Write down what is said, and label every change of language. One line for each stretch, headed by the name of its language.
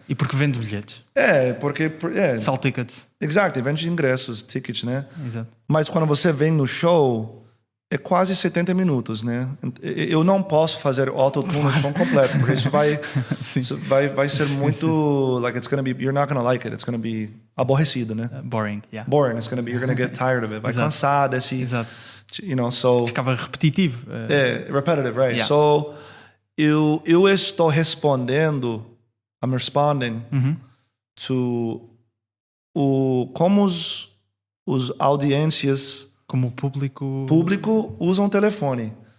Portuguese: E porque vende bilhetes. Porque...
English: Sell tickets.
Portuguese: Exato, vende ingressos, tickets, né? Exato. Mas quando você vem no show, é quase 70 minutos, né? Eu não posso fazer autotune no som completo, porque isso vai ser muito...
English: Like, it's gonna be... You're not gonna like it. It's gonna be aborrecido, né? Boring, yeah. Boring. It's gonna be... You're gonna get tired of it.
Portuguese: Vai cansar desse... Exato. Ficava repetitivo.
English: Repetitive, right? Yeah.
Portuguese: So, eu estou respondendo...
English: I'm responding to
Portuguese: como os audiências... Como o público usa um telefone.